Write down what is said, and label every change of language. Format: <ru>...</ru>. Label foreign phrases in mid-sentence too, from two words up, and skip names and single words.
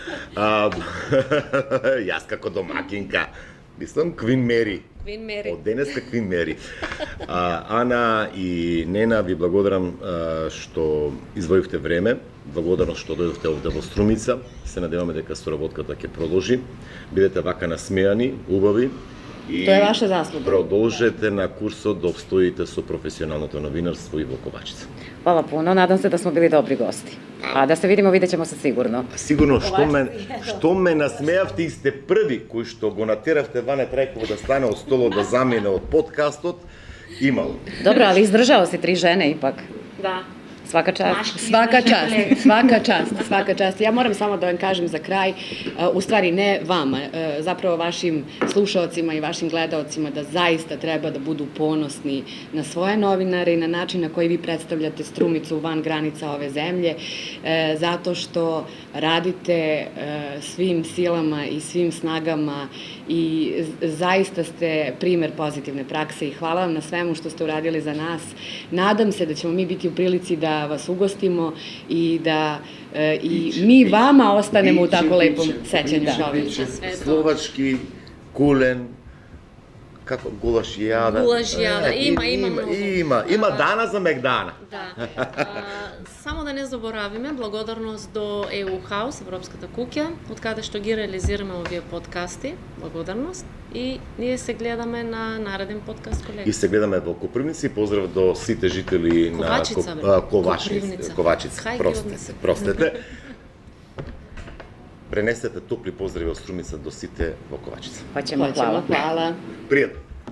<mk>Јас како домакинка, мислам Квин Мери. Квин Мери. Од денеска Квин Мери. Ана и Нена, ви благодарам што издвоивте време, благодарам што дојдовте овде во Струмица. Се надеваме дека соработката ќе продолжи. Бидете вака насмеани, убави. И</mk> <sr>To je vaša zasluga.</sr> <mk>Продолжете на курсот да обстоите со професионалното новинарство и во Ковачица.</mk> <sr>Hvala puno, nadam se da smo bili dobri gosti. A da se vidimo, vidjet ćemo se sigurno.</sr> <mk>Сигурно што ме насмеавте и сте први кои што го натеравте Ване Трајкова да стане од столот да замине од подкастот, имало.</mk> <sr>Dobro, ali izdržao si 3 žene ipak.</sr> <mk>Да.</mk> <sr>Svaka čast. Svaka čast. Ja moram samo da vam kažem za kraj, u stvari ne vama, zapravo vašim slušaocima i vašim gledaocima da zaista treba da budu ponosni na svoje novinare i na način na koji vi predstavljate Strumicu van granica ove zemlje, zato što radite svim silama i svim snagama i zaista ste primer pozitivne prakse i hvala vam na svemu što ste uradili za nas. Nadam se da ćemo mi biti u prilici da vas ugostimo i da i mi vama ostanemo u tako lepom sećanju.</sr> <mk>Словачки, кулен, како гулашијада. Гулашијада, има многу. Има дана за Мегдана. Да. Само да не заборавиме, благодарност до EU House, Европската куќа, од каде што ги реализираме овие подкасти. Благодарност. И ние се гледаме на нареден подкаст, колеги. И се гледаме во Копривница и поздрав до сите жители на Ковачица. Простете. Пренесете топли поздрави од Струмица до сите во Ковачица.</mk> <sr>Hoćemo, hvala. Hvala.</sr> <mk>Пријатно.</mk>